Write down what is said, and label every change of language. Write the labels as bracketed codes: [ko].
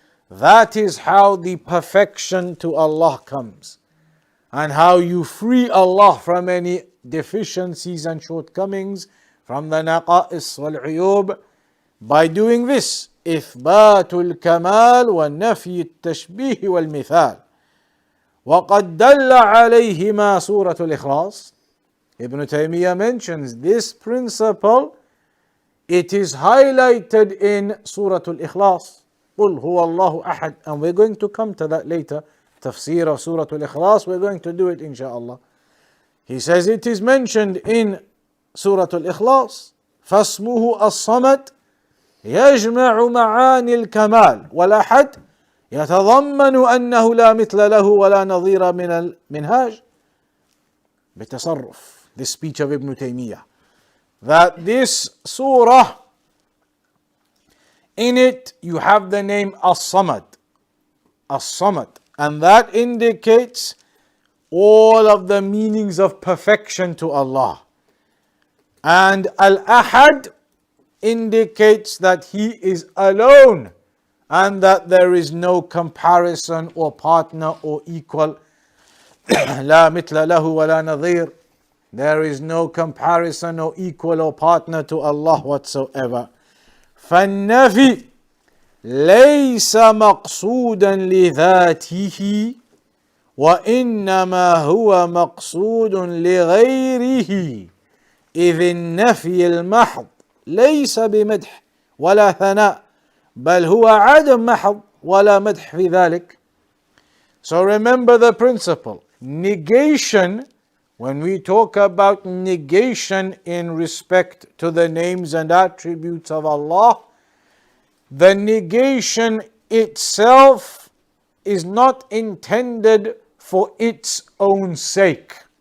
[en] That is how the perfection to Allah comes, and how you free Allah from any deficiencies and shortcomings, from the [ar] naqa'is wal-uyub, [en] by doing this: [ar] إثبات الكمال والنفي التشبيه والمثال. وقد دل عليهما سورة الإخلاص. [en] Ibn Taymiyyah mentions this principle. It is highlighted in Surah Al-Ikhlas. [ar] قُلْ هُوَ اللَّهُ أَحَدٌ. [en] And we're going to come to that later. Tafsir of Surah Al-Ikhlas, we're going to do it inshaAllah. He says it is mentioned in Surah Al-Ikhlas, [ar] فَاسْمُهُ الصَّمَدُ يَجْمَعُ مَعَانِي الْكَمَالِ وَالْأَحَدُ يتضمن أنه لا مثل له ولا نظير من المنهاج بتصرف. [en] This speech of Ibn Taymiyyah, that this surah, in it you have the name As-Samad, As-Samad, and that indicates all of the meanings of perfection to Allah. And Al-Ahad indicates that He is alone and that there is no comparison or partner or equal. [ar] لا مثل له ولا نظير. [en] There is no comparison or equal or partner to Allah whatsoever. [ar] فالنفي ليس مقصودا لذاته وإنما هو مقصود لغيره إذ النفي المحض ليس بمدح ولا ثناء بل هو عدم محض ولا مدح في ذلك. [en] So remember the principle. Negation, when we talk about negation in respect to the names and attributes of Allah, the negation itself is not intended for its own sake.